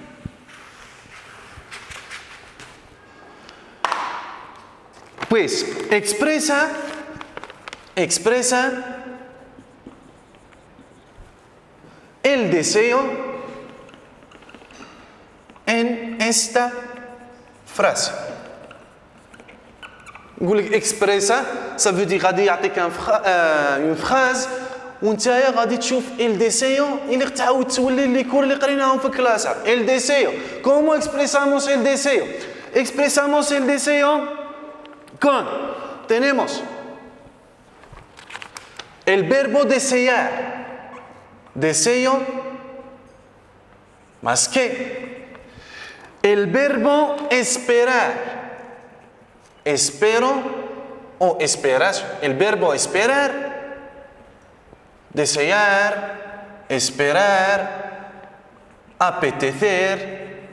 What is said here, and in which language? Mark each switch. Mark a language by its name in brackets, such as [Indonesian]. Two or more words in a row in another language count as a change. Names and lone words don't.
[Spanish] Pues expresa el deseo en esta frase. Expresa, [French] ça veut dire [Arabic] غادي يعطيك [French] une phrase [Arabic] وانتايا غادي تشوف [Spanish] el deseo [Arabic] اللي تعاود تولي [French] les cours [Arabic] اللي قريناهم في الكلاس. [Spanish] El deseo. ¿Cómo expresamos el deseo? Expresamos el deseo tenemos el verbo desear, deseo más que el verbo esperar, espero o esperas, el verbo esperar, desear, esperar, apetecer.